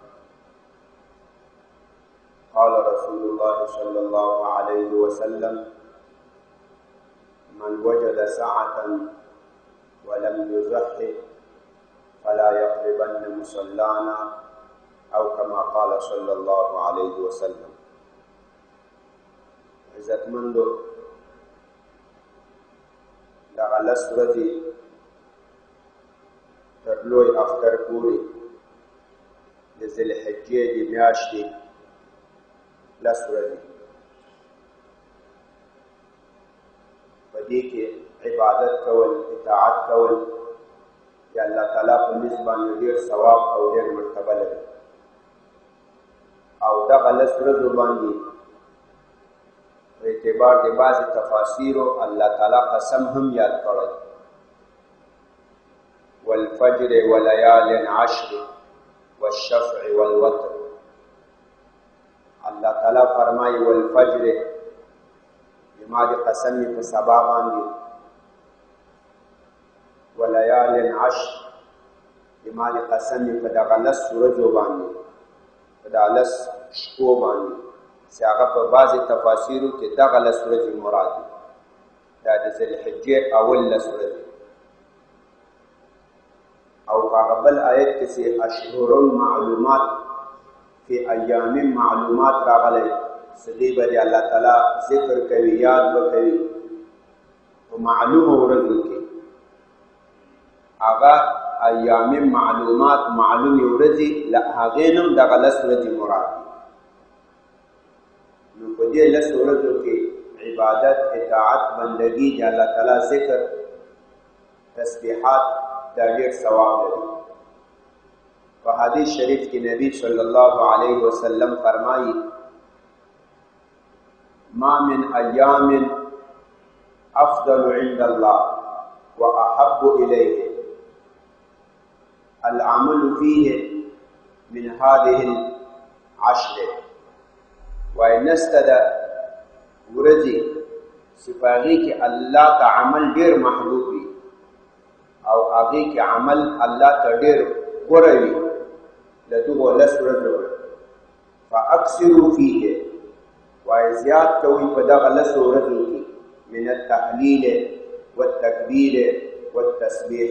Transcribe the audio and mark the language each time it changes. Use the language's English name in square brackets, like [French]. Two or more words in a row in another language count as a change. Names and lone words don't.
[Arabic] قال رسول الله صلى الله عليه وسلم: من وجد سعة ولم يزحف فلا يقربن مصلانا، أو كما قال صلى الله عليه وسلم. [Pashto] عزتمندو دغه لس ورځې تر لوی اختر پورې د ذوالحجې د میاشتې لس ورځې په دې کې عبادت کول، اطاعت کول د الله تعالی په نسبت باندې ډېر ثواب او ډېر مرتبه لري. او دغه لس ورځو باندې په اعتبار د بعضې تفاسیرو الله تعالی قسم هم یاد کړی: [Arabic] والفجر وليال عشر والشفع والوتر. [Pashto] الله تعالی فرمایي والفجر، زما د قسم په سبا باندې، [Arabic] وليال عشر، [Pashto] زما د قسم په دغه لس ورځو باندې، په دغه لس شپو باندې چې هغه په بعضې تفاسیرو کې دغه لس ورځې مراد دي. دا د ذوالحجې اول لس ورځې. او په هغه بل آیت کې چې [Arabic] اشهر المعلومات فی ایام معلومات [Pashto] راغلی، چې دې به د الله تعالی ذکر کوي، یاد به کوي په معلومو ورځو کې. هغه [Arabic] ایام معلومات، [Pashto] معلومې ورځې، له هغې نه هم دغه لس ورځې مراد دي. نو په دې لس ورځو کې عبادت، اطاعت، بندګي، د الله تعالی ذکر، تسبیحات دا ډېر ثواب لري. په حدیث شریف کې نبی [Arabic] صلی الله علیه وسلم [Pashto] فرمایي: [Arabic] ما من ایام افضل عند الله واحب الیه العمل فيه من هذه العشر. [Pashto] وای نسته د ورځې چې په هغې کې الله ته عمل ډېر محبوب وي او هغې کې عمل الله ته ډېر غوره وي د دغو لس ورځو. [Arabic] فاکثروا فیه، [Pashto] وای زیات کوئ په دغه لسو ورځو کې، [Arabic] من التحلیل والتکبیر والتسبیح.